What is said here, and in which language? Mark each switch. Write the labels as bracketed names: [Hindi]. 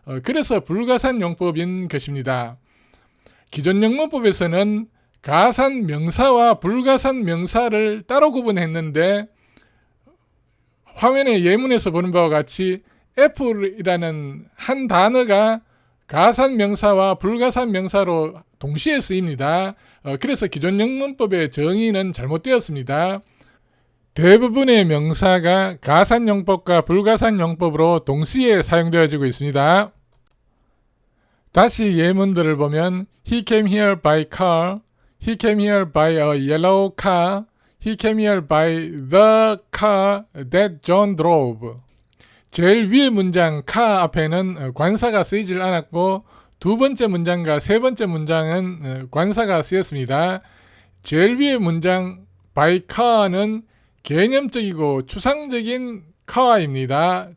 [Korean] 그래서 불가산용법인 것입니다. 기존 영문법에서는 가산 명사와 불가산 명사를 따로 구분했는데, 화면의 예문에서 보는 바와 같이 애플이라는 한 단어가 가산 명사와 불가산 명사로 동시에 쓰입니다. 그래서 기존 영문법의 정의는 잘못되었습니다. 대부분의 명사가 가산용법과 불가산용법으로 동시에 사용되어지고 있습니다. 다시 예문들을 보면 [English] He came here by car, He came here by a yellow car, He came here by the car that John drove. [Korean] 제일 위의 문장 car 앞에는 관사가 쓰이질 않았고, 두 번째 문장과 세 번째 문장은 관사가 쓰였습니다. 제일 위의 문장 by car는 개념적이고 추상적인 car입니다.